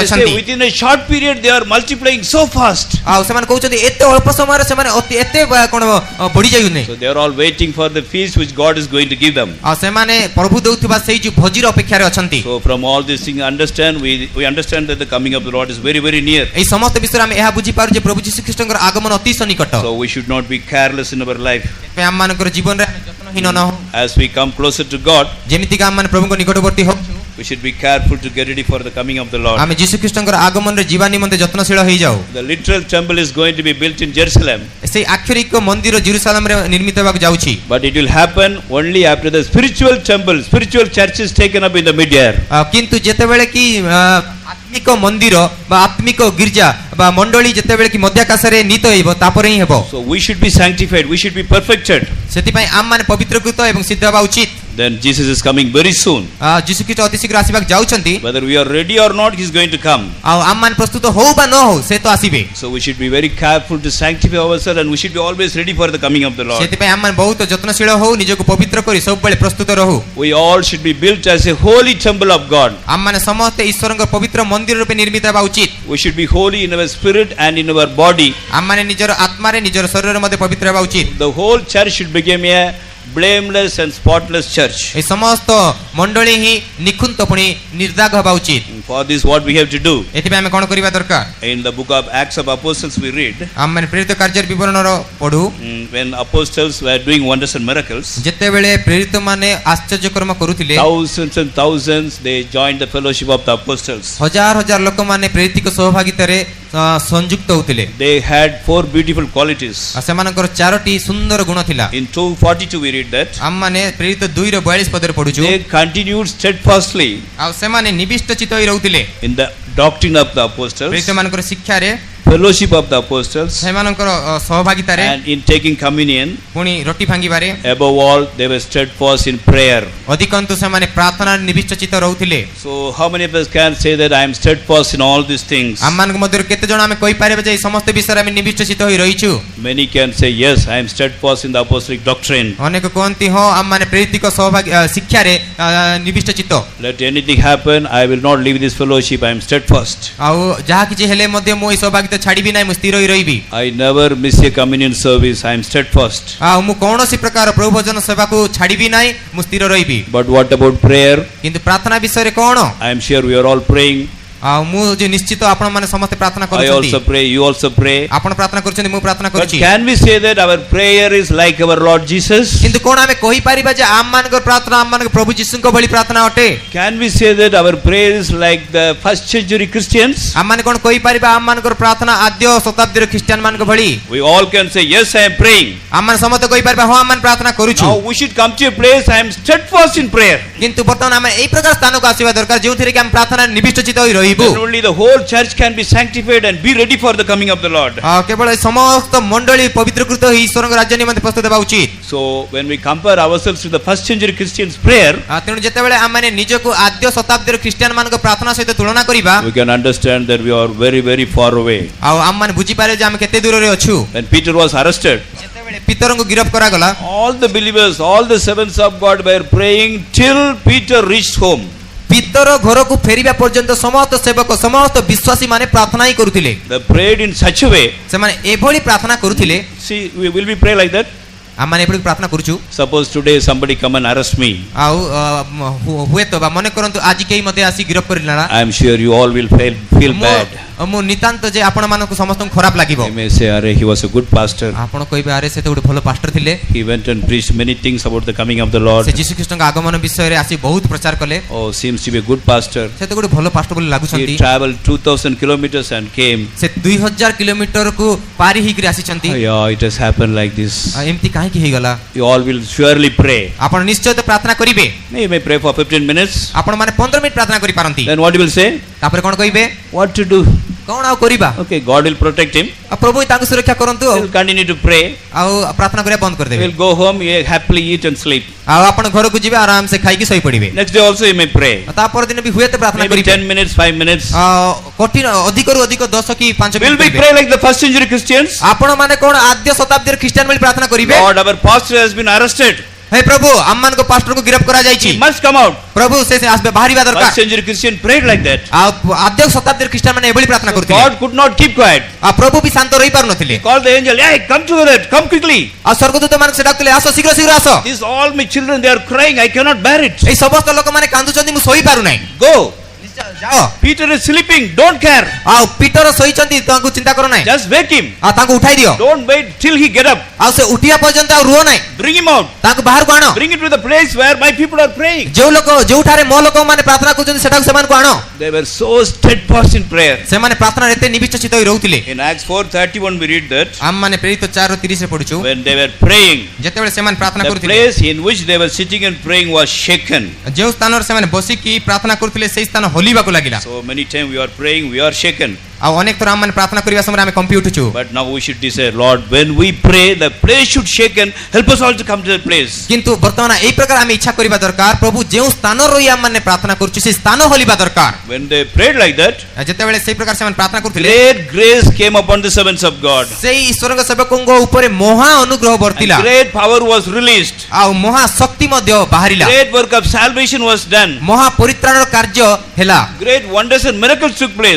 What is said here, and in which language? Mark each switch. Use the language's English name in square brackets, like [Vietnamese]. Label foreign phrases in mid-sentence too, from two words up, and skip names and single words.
[English] They say [Odia] ଅଛନ୍ତି। [English] within a short period they are multiplying so fast. [Odia] ଆଉ ସେମାନେ କହୁଛନ୍ତି ଏତେ ଅଳ୍ପ ସମୟରେ ସେମାନେ ଏତେ କଣ ବଢି ଯାଉନି। [English] So they are all waiting for the feast which God is going to give them. [Odia] ଆଉ ସେମାନେ ପ୍ରଭୁ ଦେଉଥିବା ସେଇ ଯୋଉ ଭୋଜିର ଅପେକ୍ଷାରେ ଅଛନ୍ତି। [English] So from all these things we understand that the coming of the Lord is very very near. [Odia] ଏହି ସମସ୍ତ ବିଷୟରେ ଆମେ ଏହା ବୁଝିପାରୁ ଯେ ପ୍ରଭୁ ଯୀଶୁ ଖ୍ରୀଷ୍ଟଙ୍କର ଆଗମନ ଅତି ସନ୍ନିକଟ। [English] So we should not be careless in our life. [Odia] ସେଥିପାଇଁ ଆମମାନଙ୍କର ଜୀବନରେ ଆମେ ଯତ୍ନହୀନ ନ ହଉ। [English] As we come closer to God, [Odia] ଯେମିତିକା ଆମମାନେ ପ୍ରଭୁଙ୍କ ନିକଟବର୍ତ୍ତୀ ହଉ [English] we should be careful to get ready for the coming of the Lord. [Odia] ଆମେ ଯୀଶୁ ଖ୍ରୀଷ୍ଟଙ୍କର ଆଗମନରେ ଯିବା ନିମନ୍ତେ ଯତ୍ନଶୀଳ ହେଇଯାଉ। [English] The literal temple is going to be built in Jerusalem, [Odia] ସେଇ ଆକ୍ଷରିକ ମନ୍ଦିର ଜେରୁସାଲେମରେ ନିର୍ମିତ ହେବାକୁ ଯାଉଛି। [English] but it will happen only after the spiritual temple, spiritual church is taken up in the mid-air. [Odia] କିନ୍ତୁ ଯେତେବେଳେ କି ଆତ୍ମିକ ମନ୍ଦିର ବା ଆତ୍ମିକ ଗିର୍ଜା ବା ମଣ୍ଡଳୀ ଯେତେବେଳେ କି ମଧ୍ୟାକାଶରେ ନୀତ ହେବ ତାପରେ ହିଁ ହେବ। [English] So we should be sanctified, we should be perfected. [Odia] ସେଥିପାଇଁ ଆମମାନେ ପବିତ୍ରକୃତ ଏବଂ ସିଦ୍ଧ ହେବା ଉଚିତ। [English] Then Jesus is coming very soon. [Odia] ଯୀଶୁ ଖ୍ରୀଷ୍ଟ ଅତି ଶୀଘ୍ର ଆସିବାକୁ ଯାଉଛନ୍ତି। [English] Whether we are ready or not, He is going to come. [Odia] ଆଉ ଆମମାନେ ପ୍ରସ୍ତୁତ ହଉ ବା ନ ହଉ ସେ ତ ଆସିବେ। [English] So we should be very careful to sanctify ourselves and we should be always ready for the coming of the Lord. [Odia] ସେଥିପାଇଁ ଆମମାନେ ବହୁତ ଯତ୍ନଶୀଳ ହଉ ନିଜକୁ ପବିତ୍ର କରି ସବୁବେଳେ ପ୍ରସ୍ତୁତ ରହୁ। [English] We all should be built as a holy temple of God. [Odia] ଆମମାନେ ସମସ୍ତେ ଈଶ୍ୱରଙ୍କ ପବିତ୍ର ମନ୍ଦିର ରୂପେ ନିର୍ମିତ ହେବା ଉଚିତ। [English] We should be holy in our spirit and in our body. [Odia] ଆମମାନେ ନିଜର ଆତ୍ମାରେ ନିଜର ଶରୀରରେ ମଧ୍ୟ ପବିତ୍ର ହେବା ଉଚିତ। [English] The whole church should become a blameless and spotless church. [Odia] ଏହି ସମସ୍ତ ମଣ୍ଡଳୀ ହିଁ ନିଖୁନ୍ତ ପୁଣି ନିର୍ଦାଗ ହେବା ଉଚିତ। [English] For this what we have to do? [Odia] ଏଥିପାଇଁ ଆମେ କ'ଣ କରିବା ଦରକାର? [English] In the book of Acts of Apostles we read, [Odia] ଆମମାନେ ପ୍ରେରିତ କାର୍ଯ୍ୟର ବିବରଣର ପଢୁ [English] when apostles were doing wonders and miracles, [Odia] ଯେତେବେଳେ ପ୍ରେରିତମାନେ ଆଶ୍ଚର୍ଯ୍ୟକର୍ମ କରୁଥିଲେ [English] thousands and thousands they joined the fellowship of the apostles. [Odia] ହଜାର ହଜାର ଲୋକମାନେ ପ୍ରେରିତିକ ସହଭାଗିତାରେ ସଂଯୁକ୍ତ ହେଉଥିଲେ। [English] They had 4 beautiful qualities. [Odia] ସେମାନଙ୍କର 4ଟି ସୁନ୍ଦର ଗୁଣ ଥିଲା। [English] In 2:42 we read that [Odia] ଆମମାନେ ପ୍ରେରିତ 2:42 ପଦରେ ପଢୁଛୁ। [English] they continued steadfastly [Odia] ଆଉ ସେମାନେ ନିବିଷ୍ଟ ଚିତ୍ତ ହୋଇ ରହୁଥିଲେ [English] in the doctrine of the apostles, [Odia] ପ୍ରେରିତମାନଙ୍କର ଶିକ୍ଷାରେ, [English] fellowship of the apostles, [Odia] ସେମାନଙ୍କର ସହଭାଗିତାରେ, [English] and in taking communion. [Odia] ପୁଣି ରୋଟି ଭାଙ୍ଗିବାରେ। [English] Above all they were steadfast in prayer. [Odia] ଅଧିକାଂଶ ସେମାନେ ପ୍ରାର୍ଥନାରେ ନିବିଷ୍ଟ ଚିତ୍ତ ରହୁଥିଲେ। [English] So how many of us can say that I am steadfast in all these things? [Odia] ଆମମାନଙ୍କ ମଧ୍ୟରୁ କେତେ ଜଣ ଆମେ କହିପାରିବା ଯେ ଏହି ସମସ୍ତ ବିଷୟରେ ଆମେ ନିବିଷ୍ଟ ଚିତ୍ତ ହୋଇ ରହିଛୁ? [English] Many can say yes, I am steadfast in the apostolic doctrine. [Odia] ଅନେକ କୁହନ୍ତି ହଁ ଆମମାନେ ପ୍ରେରିତିକ ସହଭାଗୀ ଶିକ୍ଷାରେ ନିବିଷ୍ଟ ଚିତ୍ତ। [English] Let anything happen, I will not leave this fellowship, I am steadfast. [Odia] ଆଉ ଯାହା କିଛି ହେଲେ ମଧ୍ୟ ମୁଁ ଏହି ସହଭାଗିତା ଛାଡ଼ିବି ନାହିଁ, ମୁଁ ସ୍ଥିର ହୋଇ ରହିବି। [English] I never miss a communion service, I am steadfast. [Odia] ଆଉ ମୁଁ କୌଣସି ପ୍ରକାର ପ୍ରଭୁ ଭୋଜନ ସେବାକୁ ଛାଡ଼ିବି ନାହିଁ, ମୁଁ ସ୍ଥିର ରହିବି। [English] But what about prayer? [Odia] କିନ୍ତୁ ପ୍ରାର୍ଥନା ବିଷୟରେ କ'ଣ? [English] I am sure we are all praying. [Odia] ଆଉ ମୁଁ ଯେ ନିଶ୍ଚିତ ଆପଣମାନେ ସମସ୍ତେ ପ୍ରାର୍ଥନା [English] I [Odia] କରୁଛନ୍ତି। [English] also pray, you also pray. [Odia] ଆପଣ ପ୍ରାର୍ଥନା କରୁଛନ୍ତି, ମୁଁ ପ୍ରାର୍ଥନା [English] But [Odia] କରୁଛି। [English] can we say that our prayer is like our Lord Jesus? [Odia] କିନ୍ତୁ କ'ଣ ଆମେ କହିପାରିବା ଯେ ଆମମାନଙ୍କର ପ୍ରାର୍ଥନା ଆମମାନଙ୍କ ପ୍ରଭୁ ଯୀଶୁଙ୍କ ଭଳି ପ୍ରାର୍ଥନା ଅଟେ? [English] Can we say that our prayer is like the first century Christians? [Odia] ଆମମାନେ କ'ଣ କହିପାରିବା ଆମମାନଙ୍କର ପ୍ରାର୍ଥନା ଆଦ୍ୟ ଶତାବ୍ଦୀର ଖ୍ରୀଷ୍ଟିଆନ ମାନଙ୍କ ଭଳି? [English] We all can say yes, I am praying. [Odia] ଆମମାନେ ସମସ୍ତେ କହିପାରିବା ହଁ ଆମେ ପ୍ରାର୍ଥନା କରୁଛୁ। [English] Now we should come to a place I am steadfast in prayer. [Odia] କିନ୍ତୁ ବର୍ତ୍ତମାନ ଆମେ ଏହି ପ୍ରକାର ସ୍ଥାନକୁ ଆସିବା ଦରକାର ଯେଉଁଥିରେ କି ଆମେ ପ୍ରାର୍ଥନାରେ ନିବିଷ୍ଟ ଚିତ୍ତ ହୋଇ ରହିବୁ। [English] Then only the whole church can be sanctified and be ready for the coming of the Lord. [Odia] କେବଳ ସମସ୍ତ ମଣ୍ଡଳୀ ପବିତ୍ରକୃତ ହୋଇ ଈଶ୍ୱରଙ୍କ ରାଜ୍ୟ ନିମନ୍ତେ ପ୍ରସ୍ତୁତ ହେବା ଉଚିତ। [English] So when we compare ourselves to the first century Christians' prayer, [Odia] ତେଣୁ ଯେତେବେଳେ ଆମେ ନିଜକୁ ଆଦ୍ୟ ଶତାବ୍ଦୀର ଖ୍ରୀଷ୍ଟିଆନ ମାନଙ୍କ ପ୍ରାର୍ଥନା ସହିତ ତୁଳନା କରିବା, [English] we can understand that we are very very far away. [Odia] ଆଉ ଆମମାନେ ବୁଝିପାରିବା ଯେ ଆମେ କେତେ ଦୂରରେ ଅଛୁ। [English] When Peter was arrested, [Odia] ଯେତେବେଳେ ପିତରଙ୍କୁ ଗିରଫ କରାଗଲା, [English] all the believers, all the servants of God were praying till Peter reached home. [Odia] ଭିତର ଘରକୁ ଫେରିବା ପର୍ଯ୍ୟନ୍ତ ସମସ୍ତ ସେବକ ସମସ୍ତ ବିଶ୍ୱାସୀ ମାନେ ପ୍ରାର୍ଥନା ହିଁ କରୁଥିଲେ। [English] They prayed in such a way. [Odia] ସେମାନେ ଏଭଳି ପ୍ରାର୍ଥନା କରୁଥିଲେ। [English] See, will we pray like that? [Odia] ଆମମାନେ ଏଭଳି ପ୍ରାର୍ଥନା କରୁଛୁ। [English] Suppose today somebody come and arrest me. [Odia] ଆଉ ହୁଏତ ବା ମନେ କରନ୍ତୁ ଆଜି କେହି ମୋତେ ଆସି ଗିରଫ କରିନେଲା। [English] I am sure you all will feel bad. [Odia] ମୁଁ ନିତାନ୍ତ ଯେ ଆପଣ ମାନଙ୍କୁ ସମସ୍ତଙ୍କୁ ଖରାପ ଲାଗିବ। [English] You may say, "Arey, he was a good pastor. [Odia] ଆପଣ କହିବେ ଆରେ ସେ ତ ଗୋଟେ ଭଲ ପାଷ୍ଟର ଥିଲେ। [English] He went and preached many things about the coming of the Lord. [Odia] ସେ ଯୀଶୁ ଖ୍ରୀଷ୍ଟଙ୍କ ଆଗମନ ବିଷୟରେ ଆସି ବହୁତ ପ୍ରଚାର କଲେ। [English] Oh, seems to be a good pastor. [Odia] ସେ ତ ଗୋଟେ ଭଲ ପାଷ୍ଟର ବୋଲି ଲାଗୁଛନ୍ତି। [English] He traveled 2000 kilometers and came. [Odia] ସେ 2000 କିଲୋମିଟରକୁ ପାରି ହେଇକରି ଆସିଛନ୍ତି। [English] Yeah, it has happened like this. [Odia] ଏମିତି କାହିଁକି ହେଇଗଲା? [English] You all will surely pray. [Odia] ଆପଣ ନିଶ୍ଚୟ ତ ପ୍ରାର୍ଥନା କରିବେ। [English] You may pray for 15 minutes. [Odia] ଆପଣ ମାନେ 15 ମିନିଟ୍ ପ୍ରାର୍ଥନା କରିପାରନ୍ତି। [English] Then what you will say? [Odia] ତାପରେ କ'ଣ କହିବେ? [English] What to do? [Odia] କ'ଣ ଆଉ କରିବା? [English] Okay, God will protect him. [Odia] ପ୍ରଭୁ ତାଙ୍କୁ ସୁରକ୍ଷା କରନ୍ତୁ। [English] He will continue to pray. [Odia] ଆଉ ପ୍ରାର୍ଥନା କରିବା ବନ୍ଦ [English] He [Odia] କରିଦେବେ। [English] will go home, he happily eat and sleep. [Odia] ଆଉ ଆପଣ ଘରକୁ ଯିବେ ଆରାମ ସେ ଖାଇକି ଶୋଇ ପଡ଼ିବେ। [English] Next day also you may pray. [Odia] ତା ପରଦିନ ବି ହୁଏତ ପ୍ରାର୍ଥନା [English] Maybe [Odia] କରିବେ। [English] 10 minutes, 5 minutes. [Odia] କଠିନ ଅଧିକରୁ ଅଧିକ 10 କି 5 [English] Will [Odia] ମିନିଟ୍ [English] we [Odia] କରିବେ। [English] pray like the first century Christians? [Odia] ଆପଣ ମାନେ କ'ଣ ଆଦ୍ୟ ଶତାବ୍ଦୀର ଖ୍ରୀଷ୍ଟିଆନ ଭଳି ପ୍ରାର୍ଥନା କରିବେ? [English] Lord, our pastor has been arrested. [Odia] ହେ ପ୍ରଭୁ ଆମମାନଙ୍କ ପାଷ୍ଟରକୁ ଗିରଫ କରାଯାଇଛି। [English] He must come out. [Odia] ପ୍ରଭୁ ସେ ଆସିବେ ବାହାରିବା ଦରକାର। [English] First century Christian prayed like that. [Odia] ଆଉ ଆଦ୍ୟ ଶତାବ୍ଦୀର ଖ୍ରୀଷ୍ଟିଆନ ମାନେ ଏଭଳି ପ୍ରାର୍ଥନା କରୁଥିଲେ। [English] God could not keep quiet. [Odia] ଆଉ ପ୍ରଭୁ ବି ଶାନ୍ତ ରହି ପାରୁନଥିଲେ। [English] He called the angel, "Hey, come together, come quickly. [Odia] ଆଉ ସ୍ୱର୍ଗଦୂତ ମାନଙ୍କୁ ସେ ଡାକୁଥିଲେ ଆସ ଶୀଘ୍ର ଶୀଘ୍ର ଆସ। [English] These all my children, they are crying. I cannot bear it. [Odia] ଏଇ ସମସ୍ତ ଲୋକମାନେ କାନ୍ଦୁଛନ୍ତି ମୁଁ ଶୋଇ ପାରୁନାହିଁ। [English] Go." [Odia] ଯାଅ। [English] Peter is sleeping. Don't care. [Odia] ଆଉ ପିଟର ଶୋଇଛନ୍ତି ତାଙ୍କୁ ଚିନ୍ତା କର ନାହିଁ। [English] Just wake him. [Odia] ଆଉ ତାଙ୍କୁ ଉଠାଇ ଦିଅ। [English] Don't wait till he get up. [Odia] ଆଉ ସେ ଉଠିବା ପର୍ଯ୍ୟନ୍ତ ଆଉ ରୁହ ନାହିଁ। [English] Bring him out. [Odia] ତାଙ୍କୁ ବାହାରକୁ ଆଣ। [English] Bring it to the place where my people are praying. [Odia] ଯୋଉଠାରେ ମୋ ଲୋକମାନେ ପ୍ରାର୍ଥନା କରୁଛନ୍ତି ସେଟାକୁ ସେମାନଙ୍କୁ ଆଣ। [English] They were so steadfast in prayer. [Odia] ସେମାନେ ପ୍ରାର୍ଥନାରେ ଏତେ ନିବିଷ୍ଟ ହୋଇ ରହୁଥିଲେ। [English] In Acts 4:31 we read that [Odia] ଆମମାନେ ପ୍ରେରିତ 4:30 ରେ ପଢୁଛୁ। [English] when they were praying, [Odia] ଯେତେବେଳେ ସେମାନେ ପ୍ରାର୍ଥନା [English] the [Odia] କରୁଥିଲେ [English] place in which they were sitting and praying was shaken. [Odia] ଯେଉଁ ସ୍ଥାନରେ ସେମାନେ ବସିକି ପ୍ରାର୍ଥନା କରୁଥିଲେ ସେହି ସ୍ଥାନ ହଲିବାକୁ ଲାଗିଲା। [English] So many times we are praying, we are shaken. [Odia] ଆଉ ଅନେକ ଥର ଆମମାନେ ପ୍ରାର୍ଥନା କରିବା ସମୟରେ ଆମେ କମ୍ପି ଉଠୁଛୁ। [English] But now we should decide, Lord, when we pray, the place should shake and help us all to come to that place. [Odia] କିନ୍ତୁ ବର୍ତ୍ତମାନ ଏହି ପ୍ରକାର ଆମେ ଇଚ୍ଛା କରିବା ଦରକାର ପ୍ରଭୁ ଯେଉଁ ସ୍ଥାନ ରହି ଆମମାନେ ପ୍ରାର୍ଥନା କରୁଛୁ ସେହି ସ୍ଥାନ ହଲିବା ଦରକାର। [English] When they prayed like that, [Odia] ଯେତେବେଳେ ସେହି ପ୍ରକାର ସେମାନେ ପ୍ରାର୍ଥନା କରୁଥିଲେ [English] great grace came upon the servants of God. [Odia] ସେହି ଈଶ୍ୱରଙ୍କ ସେବକଙ୍କ ଉପରେ ମହା ଅନୁଗ୍ରହ ବର୍ତ୍ତିଲା। [English] And great power was released. [Odia] ଆଉ ମହା ଶକ୍ତି ମଧ୍ୟ ବାହାରିଲା। [English] Great work of salvation was done. [Odia] ମହା ପରିତ୍ରାଣର କାର୍ଯ୍ୟ ହେଲା। [English] Great wonders and miracles took place.